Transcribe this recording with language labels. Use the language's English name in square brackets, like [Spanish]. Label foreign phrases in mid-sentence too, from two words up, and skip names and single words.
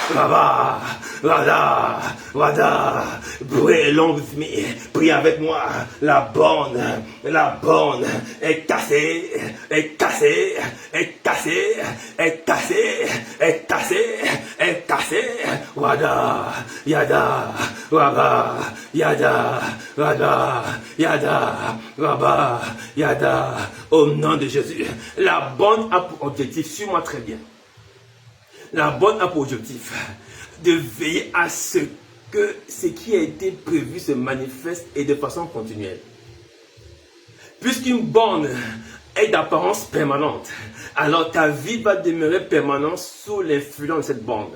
[French] Wada, prie [English] long with me, [French] prie avec moi. La borne est cassée, est cassée, est cassée, est cassée, est cassée, est cassée. Wada, yada, waba, yada, wada, yada, waba, yada. Au nom de Jésus, la borne a pour objectif, suis-moi très bien. La borne a pour objectif de veiller à ce que ce qui a été prévu se manifeste et de façon continuelle. Puisqu'une borne est d'apparence permanente, alors ta vie va demeurer permanente sous l'influence de cette borne.